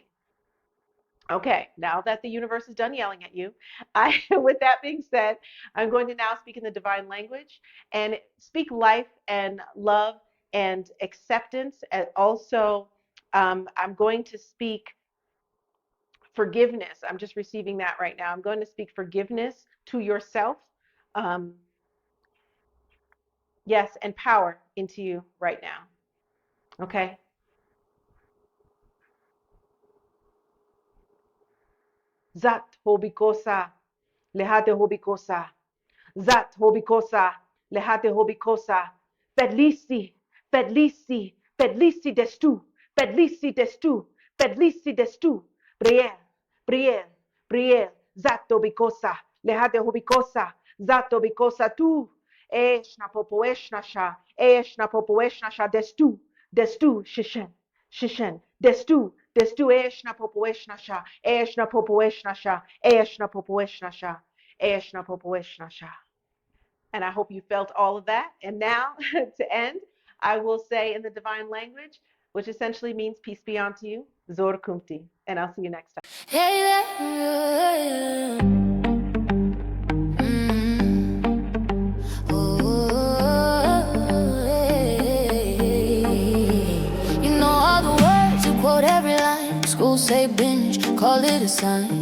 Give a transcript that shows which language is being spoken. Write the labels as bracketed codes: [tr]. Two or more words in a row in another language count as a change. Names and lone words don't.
[en] Okay, now that the universe is done yelling at you, with that being said, I'm going to now speak in the divine language and speak life and love and acceptance. And also, I'm going to speak forgiveness. I'm just receiving that right now. I'm going to speak forgiveness to yourself. Yes, and power into you right now. Okay? Zat hobikosa, lehate hobikosa. Zat hobikosa, lehate hobikosa. Pedlisi, pedlisi, pedlisi destu, pedlisi destu, pedlisi destu. Briel, briel, briel. Zat hobikosa, lehate hobikosa. Zat hobikosa tu. Eshna popoeshna sha, eshna popoeshna sha destu, destu shishen. Shishin, destu, eshna popo eshna sha, eshna popo eshna sha, eshna popo eshna sha, eshna popo eshna sha. And I hope you felt all of that. And now, to end, I will say in the divine language, which essentially means peace be unto you, Zor Kumti. And I'll see you next time. Schools say binge, call it a sign.